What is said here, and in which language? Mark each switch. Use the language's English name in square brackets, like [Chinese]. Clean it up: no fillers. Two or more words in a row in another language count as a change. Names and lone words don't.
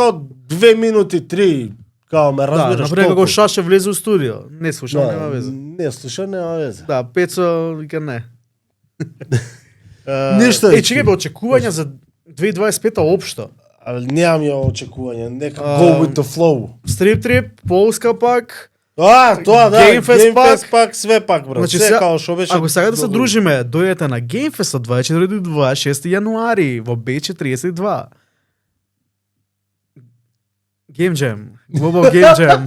[Macedonian] као 2 минути, 3, као ме Да, разбираш. например, како толку. Шаше влезе у студио. Не слушам, Да, нема везе. не слуша, нема везе. Да, Пецо вика не. Ништо, чекај бе, очекувања за 2025 општо. Але немам ја очекување, нека А, [English] go with the flow. [Macedonian] Strip Trip, Полска пак. Тоа да, Game Fest Fest пак, све пак, брат. Значи, Се сега- као што беше. Ако сега да се добро. дружиме, дојдете на Game Fest од 24 до 26 јануари во B42. Game Jam, Global Game Jam.